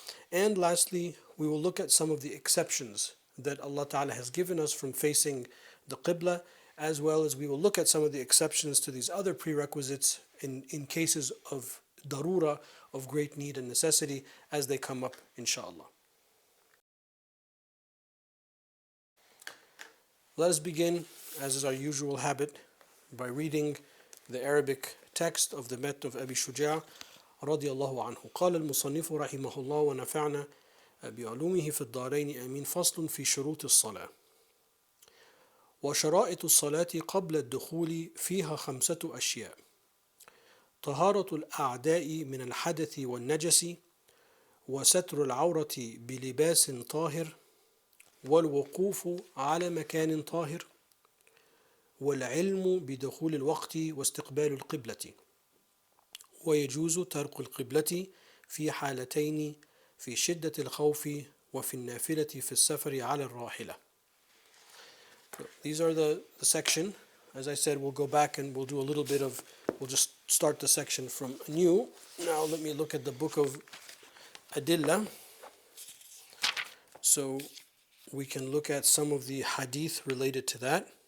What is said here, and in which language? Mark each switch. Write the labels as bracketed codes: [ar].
[en] And lastly, we will look at some of the exceptions that Allah Ta'ala has given us from facing the Qibla, as well as we will look at some of the exceptions to these other prerequisites in cases of darura, of great need and necessity, as they come up, inshallah. Let us begin, as is our usual habit, by reading the Arabic text of the Matn of Abi Shuja' [ar] رضي الله عنه. قال المصنف رحمه الله ونفعنا بعلومه في الدارين آمين. فصل في شروط الصلاة. وشرائط الصلاة قبل الدخول فيها 5 أشياء: طهارة الأعداء من الحدث والنجس، وستر العورة بلباس طاهر، والوقوف على مكان طاهر، والعلم بدخول الوقت واستقبال القبلة. ويجوز ترك القبلة في حالتين: في شدة الخوف وفي النافلة في السفر على الراحلة. [en] These are the section. As I said, we'll go back and we'll do a little bit of, we'll just start the section from anew. Now let me look at the book of Adillah, so we can look at some of the hadith related to that.